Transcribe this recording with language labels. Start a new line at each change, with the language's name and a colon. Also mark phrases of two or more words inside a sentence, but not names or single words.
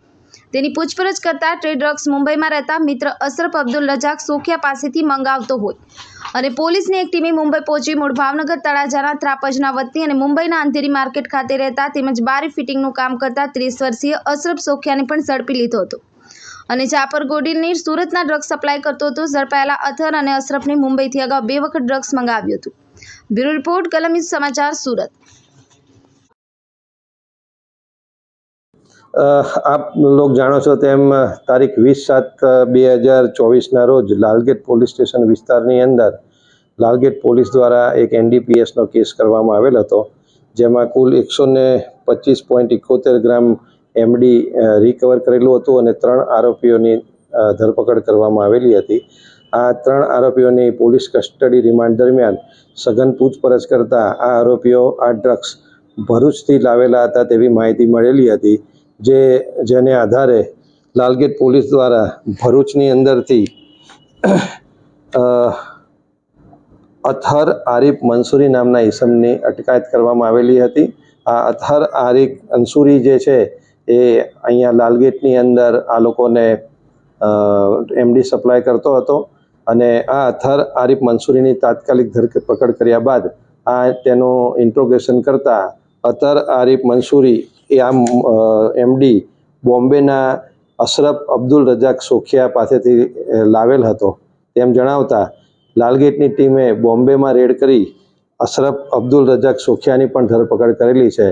Gujarati: તેની પૂછપરછ કરતા તે ડ્રગ્સ મુંબઈમાં રહેતા મિત્ર અશરફ અબ્દુલ રજાક સોખિયા પાસેથી મંગાવતો હોય અને પોલીસની એક ટીમે મુંબઈ પહોંચી મૂળ ભાવનગર તળાજાના ત્રાપજના વતની અને મુંબઈના અંધેરી માર્કેટ ખાતે રહેતા તેમજ બારી ફિટિંગનું કામ કરતા 30 વર્ષીય અશરફ સોખિયાને પણ ઝડપી લીધો હતો અને જાફર ગોડિલની સુરતના
English: drugs supply
Gujarati: કરતો હતો। ઝડપાયેલા અથર અને અશરફને મુંબઈથી અગાઉ 2 વખત ડ્રગ્સ મંગાવ્યું હતું।
English: bureau report
Gujarati: કલમ યુદ્ધ સમાચાર સુરત।
Hindi: आप लोग
Gujarati: જાણો છો તેમ તારીખ 20/7/2024 રોજ લાલગેટ પોલીસ સ્ટેશન વિસ્તારની અંદર લાલગેટ પોલીસ દ્વારા એક NDPS નો કેસ કરવામાં આવેલ હતો, જેમાં કુલ 125.71 ગ્રામ એમડી રિકવર કરેલું હતું અને 3 આરોપીઓની ધરપકડ કરવામાં આવેલી હતી। આ 3 આરોપીઓની પોલીસ કસ્ટડી રિમાન્ડ દરમિયાન સઘન પૂછપરછ કરતા આ આરોપીઓ આ ડ્રગ્સ ભરૂચથી લાવેલા હતા તેવી માહિતી મળેલી હતી, જેને આધારે લાલગેટ પોલીસ દ્વારા ભરૂચની અંદરથી અથર આરિફ મંસૂરી નામના ઈસમની અટકાયત કરવામાં આવેલી હતી। આ અથર આરિફ અંસૂરી જે છે એ અહીંયા લાલગેટની અંદર આ લોકોને એમડી સપ્લાય કરતો હતો અને આ અથર આરિફ મંસૂરીની તાત્કાલિક ધરપકડ કર્યા બાદ આ તેનું ઇન્ટ્રોગેશન કરતા અથર આરિફ મંસૂરી એ આ એમડી બોમ્બેના અશરફ અબ્દુલ રજાક સોખિયા પાસેથી લાવેલ હતો તેમ જણાવતા લાલગેટની ટીમે બોમ્બેમાં રેડ કરી અશરફ અબ્દુલ રજાક સોખિયાની પણ ધરપકડ કરેલી છે।